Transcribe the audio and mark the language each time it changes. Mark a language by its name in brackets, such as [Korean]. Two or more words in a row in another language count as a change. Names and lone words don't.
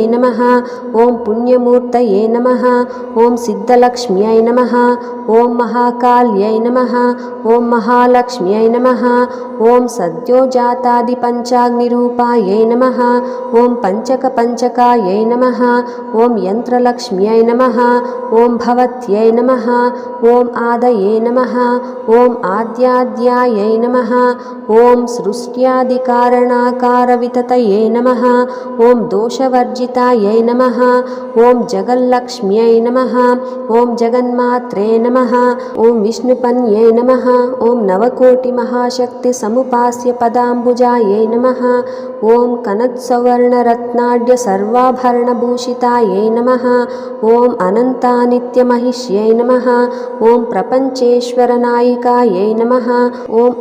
[Sanskrit] నమః ఓం పుణ్యమూర్తయే నమః ఓం సిద్ధలక్ష్మ్యై నమః ఓం మహాకాళ్యై నమః ఓం మహాలక్ష్మ్యై నమః ఓం సద్యోజాతాది పంచాగ్నిరూపాయై నమః ఓం పంచకాయై నమః ఓం యంత్రలక్ష్మ్యై నమః ఓం భవత్యై నమః ఓం ఆదయే నమః ఓం ఆద్యాద్యాయై నమః ఓం సృష్ట్యాదికారణాకారవితతయే నమః ఓం దోషవర్జితాయై నమః ॐ जगल्लक्ष्म्यै नमः ॐ जगन्मात्रे नमः ॐ विष्णुपन्यै नमः ॐ नवकोटिमहाशक्तिसमुपास्य पदाम्बुजायै नमः ॐ कनत्सवर्णरत्नाढ्य सर्वाभरणभूषितायै नमः ॐ अनन्तानित्यमहिष्यै नमः ॐ प्रपञ्चेश्वरनायिकायै नमः ॐ